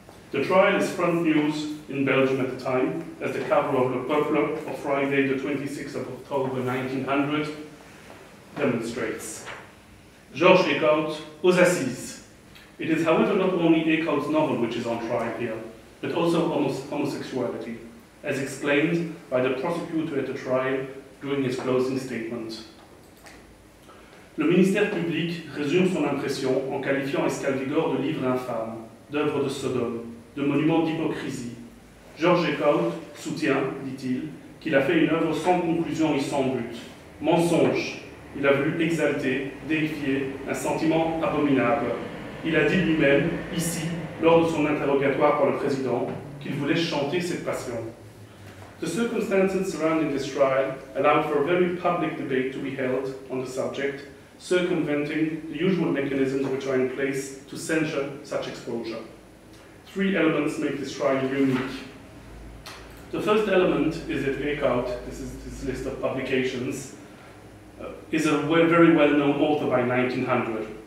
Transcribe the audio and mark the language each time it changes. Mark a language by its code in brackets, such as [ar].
[en] The trial is front news in Belgium at the time, as the cover of Le Peuple of Friday, the 26th of October 1900, demonstrates. Georges Eekhoud, [fr] aux Assises. [en] It is, however, not only Eekhoud's novel which is on trial here, but also homosexuality, as explained by the prosecutor at the trial during his closing statement. [fr] Le ministère public résume son impression en qualifiant Escalvigor de livre infâme, d'œuvre de Sodome, de monument d'hypocrisie. Georges Eekhoud soutient, dit-il, qu'il a fait une œuvre sans conclusion et sans but. Mensonge. Il a voulu exalter, déifier un sentiment abominable. Il a dit lui-même, ici, lors de son interrogatoire par le président, qu'il voulait chanter cette passion. [en] The circumstances surrounding this trial allowed for a very public debate to be held on the subject, circumventing the usual mechanisms which are in place to censure such exposure. Three elements make this trial unique. The first element is that Eekhoud, this is this list of publications, is a very well-known author by 1900.